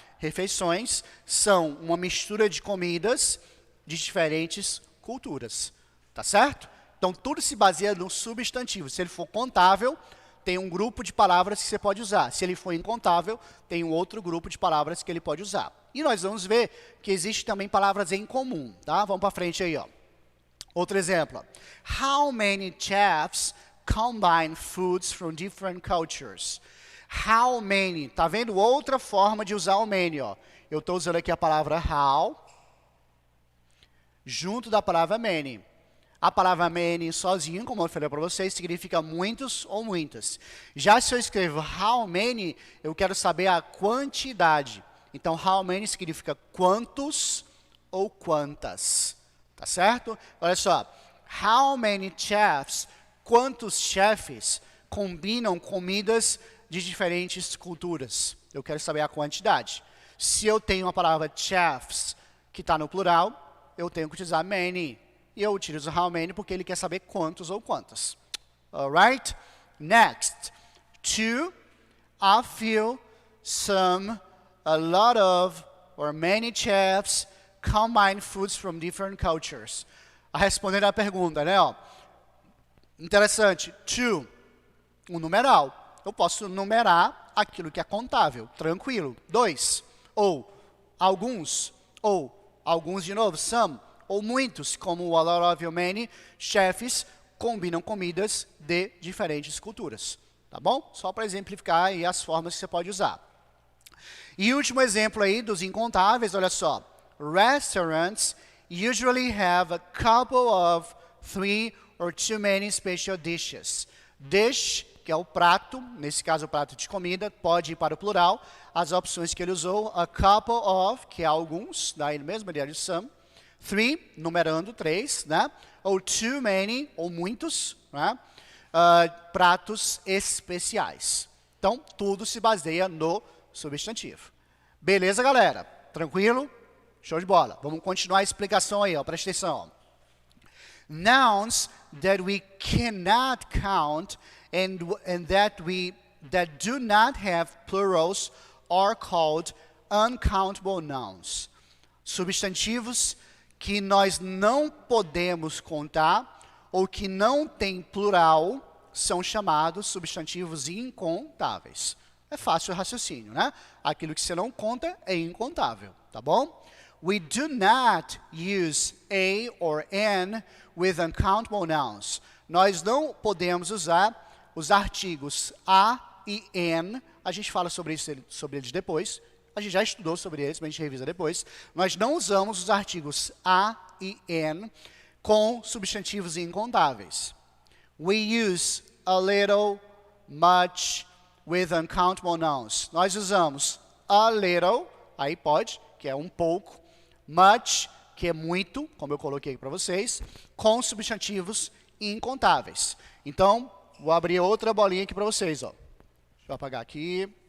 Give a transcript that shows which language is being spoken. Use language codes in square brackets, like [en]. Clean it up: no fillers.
[pt] Refeições são uma mistura de comidas de diferentes culturas. Tá certo? Então, tudo se baseia no substantivo. Se ele for contável, tem um grupo de palavras que você pode usar. Se ele for incontável, tem um outro grupo de palavras que ele pode usar. E nós vamos ver que existe também palavras em comum. Tá? Vamos para frente aí, ó. Outro exemplo. [en] How many chefs combine foods from different cultures? How many? [pt] Tá vendo outra forma de usar o many, ó. Eu estou usando aqui a palavra how junto da palavra many. A palavra many sozinho, como eu falei para vocês, significa muitos ou muitas. Já se eu escrevo how many, eu quero saber a quantidade. Então, how many significa quantos ou quantas. Tá certo? Olha só. [en] How many chefs, [pt] quantos chefes combinam comidas de diferentes culturas? Eu quero saber a quantidade. Se eu tenho a palavra chefs, que está no plural, eu tenho que utilizar many. E eu utilizo how many porque ele quer saber quantos ou quantas. [en] Alright? Next. Two, a few, some, a lot of, or many chefs combine foods from different cultures. [pt] A responder a pergunta, né? Ó. Interessante. Two, um numeral. Eu posso numerar aquilo que é contável. Tranquilo. 2, ou alguns de novo, some, ou muitos, como o a lot of e o many, chefes combinam comidas de diferentes culturas. Tá bom? Só para exemplificar aí as formas que você pode usar. E o último exemplo aí dos incontáveis, olha só. [en] Restaurants usually have a couple of 3 or too many special dishes. [pt] Dish, que é o prato, nesse caso o prato de comida, pode ir para o plural. As opções que ele usou, a couple of, que é alguns, daí mesmo, ideia de some. 3, numerando 3, né? Ou too many, ou muitos, né? Pratos especiais. Então, tudo se baseia no substantivo. Beleza, galera? Tranquilo? Show de bola. Vamos continuar a explicação aí, ó. Presta atenção. [en] Nouns that we cannot count and that do not have plurals are called uncountable nouns. [pt] Substantivos que nós não podemos contar ou que não tem plural são chamados substantivos incontáveis. É fácil o raciocínio, né? Aquilo que você não conta é incontável, tá bom? [en] We do not use a or an with uncountable nouns. [pt] Nós não podemos usar os artigos a e an. A gente fala sobre eles depois. A gente já estudou sobre eles, mas a gente revisa depois. Nós não usamos os artigos a e an com substantivos incontáveis. [en] We use a little, much, with uncountable nouns. [pt] Nós usamos a little, aí pode, que é um pouco, much, que é muito, como eu coloquei para vocês, com substantivos incontáveis. Então, vou abrir outra bolinha aqui para vocês. Ó. Deixa eu apagar aqui.